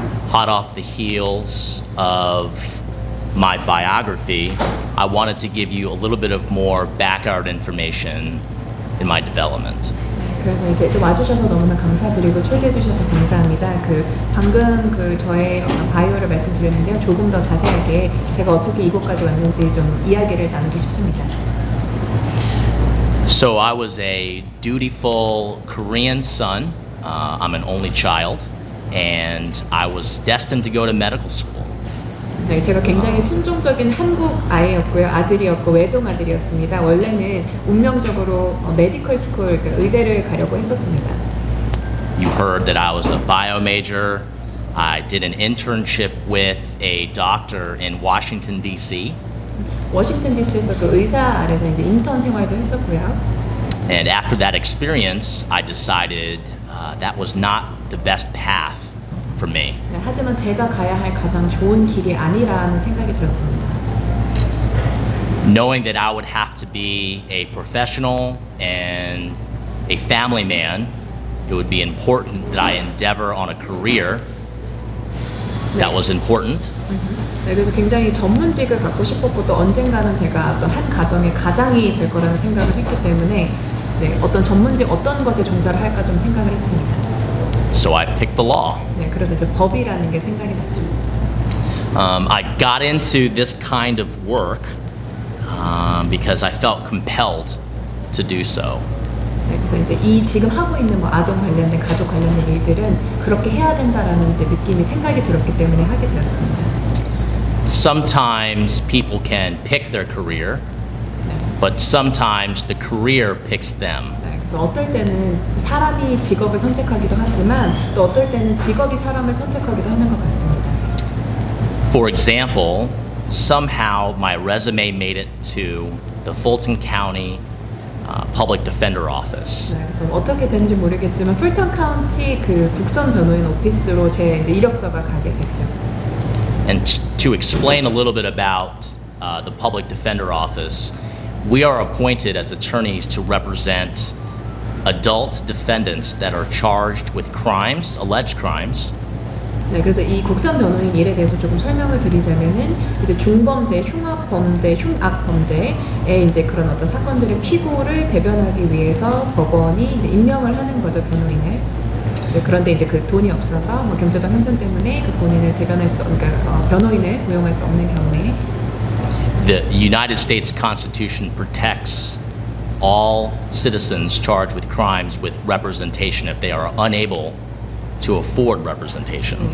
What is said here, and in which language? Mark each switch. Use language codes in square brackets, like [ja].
[en] Hot off the heels of my biography, I wanted to give you a little bit of more background information in my development. [ko] 그래서 이제 또 와주셔서 너무나 감사드리고 초대해 주셔서 감사합니다. 그 방금 그 저의 어떤 바이오를 말씀드렸는데요. 조금 더 자세하게 제가 어떻게 이곳까지 왔는지 좀 이야기를 나누고 싶습니다. [en] So I was a dutiful Korean son. I'm an only child, and I was destined to go to medical school. [ko] 네, 제가 굉장히 순종적인 한국 아이였고요. 아들이었고 외동 아들이었습니다. 원래는 운명적으로 메디컬 스쿨, 그러니까 의대를 가려고 했었습니다. [en] You heard that I was a bio major. I did an internship with a doctor in Washington, D.C. [ko] 워싱턴 DC에서 그 의사 아래서 이제 인턴 생활도 했었고요. [en] And after that experience, I decided that was not the best path for me. [ko] 네, 하지만 제가 가야 할 가장 좋은 길이 아니라는 생각이 들었습니다. [en] Knowing that I would have to be a professional and a family man, it would be important that I endeavor on a career that was important. [ko] 네, 그래서 굉장히 전문직을 갖고 싶었고 또 언젠가는 제가 어떤 한 가정의 가장이 될 거라는 생각을 했기 때문에 네, 어떤 전문직 어떤 것에 종사를 할까 좀 생각을 했습니다. [en] So I picked the law. [ko] 네, 그래서 이제 법이라는 게 생각이 났죠. [en] I got into this kind of work because I felt compelled to do so. [ko] 네, 그래서 이제 이 지금 하고 있는 뭐 아동 관련된 가족 관련된 일들은 그렇게 해야 된다라는 이제 느낌이 생각이 들었기 때문에 하게 되었습니다. [en] Sometimes people can pick their career, but sometimes the career picks them. [ko] 네, 그래서 그래서 어떨 때는 사람이 직업을 선택하기도 하지만 또 어떨 때는 직업이 사람을 선택하기도 하는 것 같습니다. [en] For example, somehow my resume made it to the Fulton County Public Defender Office. [ko] 네, 그래서 어떻게 되는지 모르겠지만 풀턴 카운티 그 국선 변호인 오피스로 제 이제 이력서가 가게 됐죠. [en] And to explain a little bit about the Public Defender Office, we are appointed as attorneys to represent adult defendants that are charged with crimes, alleged crimes. [ko] 네, 그래서 이 국선 변호인 일에 대해서 조금 설명을 드리자면은 이제 중범죄, 흉악범죄, 흉악범죄에 이제 그런 어떤 사건들의 피고를 대변하기 위해서 법원이 이제 임명을 하는 거죠, 변호인을. 네, 그런데 이제 그 돈이 없어서 뭐 경제적 형편 때문에 그 본인을 대변할 수, 그러니까 변호인을 고용할 수 없는 경우에 [en] The United States Constitution protects all citizens charged with crimes with representation if they are unable to afford representation.